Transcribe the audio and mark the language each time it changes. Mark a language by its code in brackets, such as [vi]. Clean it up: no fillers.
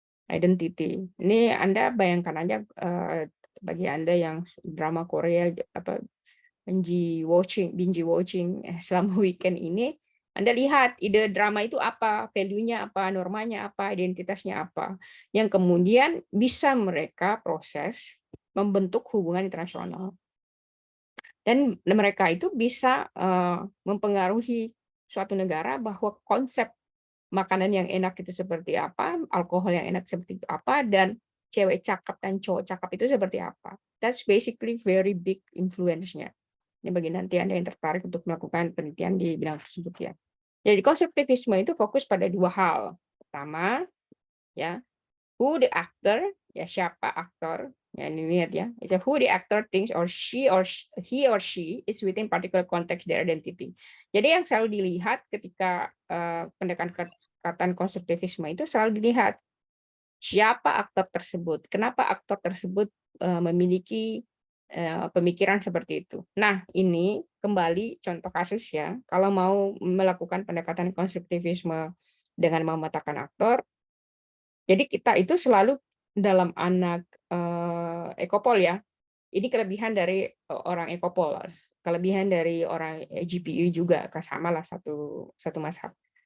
[id] Identity. Ini Anda bayangkan aja bagi Anda yang drama Korea binge watching selama weekend ini, Anda lihat ide drama itu apa, value-nya apa, normanya apa, identitasnya apa, yang kemudian bisa mereka proses membentuk hubungan internasional. Dan mereka itu bisa mempengaruhi suatu negara bahwa konsep makanan yang enak itu seperti apa, alkohol yang enak seperti apa, dan cewek cakep dan cowok cakep itu seperti apa. [en] That's basically very big influence-nya. [id] Ini bagi nanti Anda yang tertarik untuk melakukan penelitian di bidang tersebut ya. Jadi konstruktivisme itu fokus pada dua hal. Pertama, ya, [en] who the actor, [id] ya siapa aktor. Ya, ini lihat ya. [en] It's a who the actor thinks or he or she is within particular context their identity. [id] Jadi yang selalu dilihat ketika pendekatan konstruktivisme itu selalu dilihat siapa aktor tersebut, kenapa aktor tersebut memiliki pemikiran seperti itu. Nah, ini kembali contoh kasus ya, kalau mau melakukan pendekatan konstruktivisme dengan memetakan aktor, jadi kita itu selalu dalam anak Ekopol ya, ini kelebihan dari orang Ekopol, kelebihan dari orang GPI juga, sama lah satu mazhab.